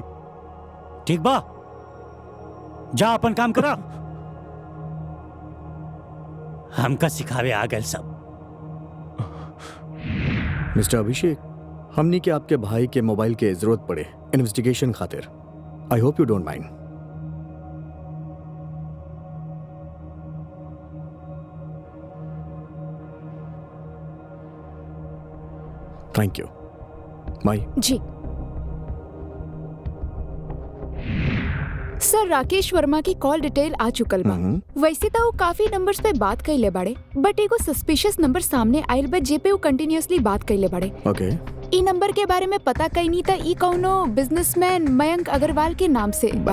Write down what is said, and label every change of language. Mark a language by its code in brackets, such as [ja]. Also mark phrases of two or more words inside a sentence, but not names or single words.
[bho] ठीक बा, जा अपन काम करा। हमका सिखावे आ गए सब। मिस्टर अभिषेक, हमनी के आपके भाई के मोबाइल के जरूरत पड़े इन्वेस्टिगेशन खातिर। [en] I hope you don't mind. Thank you. माई [bho] जी सर, राकेश वर्मा की कॉल डिटेल आ चुकल बा। वैसे तो वो काफी नंबर्स पे बात कइले बाड़े, बट एगो सस्पिशियस नंबर सामने आइल बा जे पे वो कंटिन्यूअसली बात कइले बाड़े। ओके। ई नंबर के बारे में पता कइनी त ई कौनो बिजनेसमैन मयंक अग्रवाल के नाम से बा।